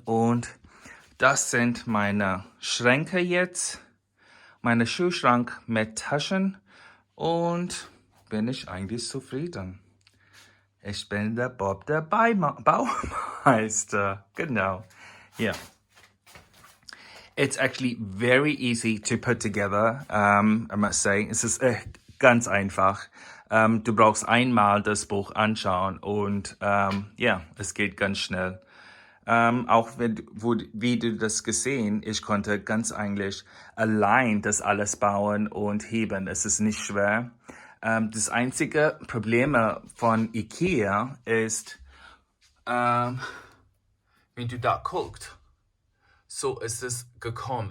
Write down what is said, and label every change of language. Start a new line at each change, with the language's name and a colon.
German: Und das sind meine Schränke jetzt, meine Schuhschrank mit Taschen, und bin ich eigentlich zufrieden. Ich bin der Bob, der Baumeister. Genau. Yeah.
English: It's actually very easy to put together, I must say.
German: Es ist ganz einfach. Du brauchst einmal das Buch anschauen, und ja, es geht ganz schnell. Auch wie du das gesehen, ich konnte ganz eigentlich allein das alles bauen und heben. Es ist nicht schwer. Das einzige Problem von Ikea ist, wenn du da guckst, so ist es gekommen.